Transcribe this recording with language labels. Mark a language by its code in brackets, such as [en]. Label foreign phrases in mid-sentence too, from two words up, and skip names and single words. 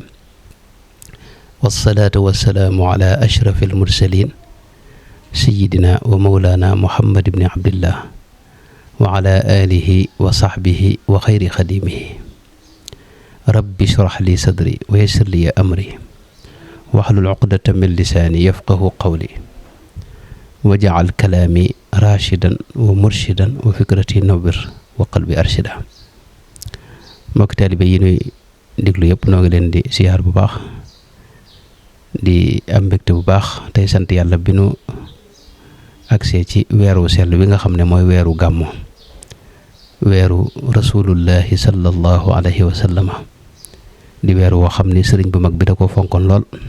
[ar] والصلاة والسلام على أشرف المرسلين سيدنا ومولانا محمد بن عبد الله وعلى آله وصحبه وخير خديمه. رب اشرح لي صدري ويسر لي أمري واحلل عقدة من لساني يفقه قولي وجعل كلامي راشدا ومرشدا وفكرتي نور وقلبي أرشدا. [wo] mbokk taalibe yi nuy déglu yëpp noo ngi leen di siyaar bu baax di am mbégte bu baax tey sant yàlla bi nu agsee ci weeru sell bi nga xam ne mooy weeru gàmmu, weeru [ar] رسول الله صلى الله عليه وسلم, [wo] di weeru woo xam ni sëriñ bu mag bi da ko fonkoon lool.